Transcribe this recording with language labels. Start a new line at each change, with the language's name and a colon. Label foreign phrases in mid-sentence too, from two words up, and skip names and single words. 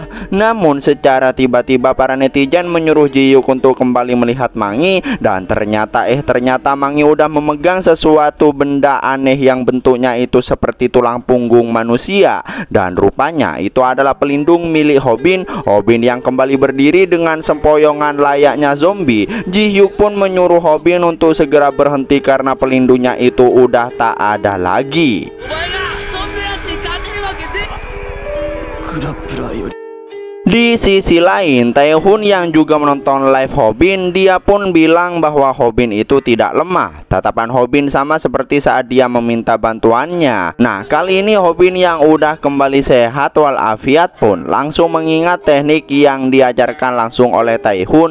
Indonesian: Namun secara tiba-tiba para netizen menyuruh Ji Hyuk untuk kembali melihat Mangi, dan ternyata Mangi udah memegang sesuatu benda aneh yang bentuknya itu seperti tulang punggung manusia, dan rupanya itu adalah pelindung milik Hobin yang kembali berdiri dengan sempoyongan layaknya zombie. Ji Hyuk pun menyuruh Hobin untuk segera berhenti karena pelindungnya itu udah tak ada lagi.
Japanese: クラップラーより
Indonesian: Di sisi lain, Taehun yang juga menonton live Hobin, dia pun bilang bahwa Hobin itu tidak lemah. Tatapan Hobin sama seperti saat dia meminta bantuannya. Nah, kali ini Hobin yang udah kembali sehat walafiat pun langsung mengingat teknik yang diajarkan langsung oleh Taehun.